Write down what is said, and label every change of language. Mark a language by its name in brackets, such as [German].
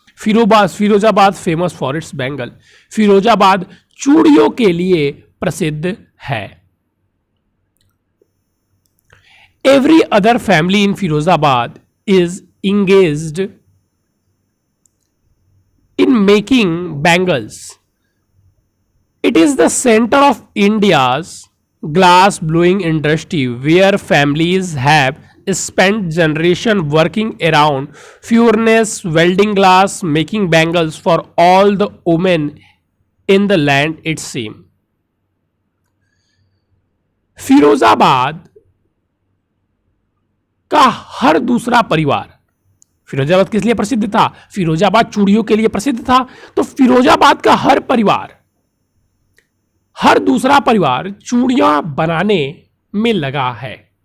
[Hindi] Firozabad [English] Famous for its bangle. [Hindi] Firozabad चूड़ियों के लिए प्रसिद्ध है। [English] Every other family in Firozabad is engaged in making bangles. It is the center of India's glass blowing industry, where families have spent generation working around furnace, welding glass, making bangles for all the women in the land, it seems. [Hindi] Firozabad का हर दूसरा परिवार, फिरोजाबाद किस लिए प्रसिद्ध था? फिरोजाबाद चूड़ियों के लिए प्रसिद्ध था। तो फिरोजाबाद का हर दूसरा परिवार चूड़ियां बनाने में लगा है।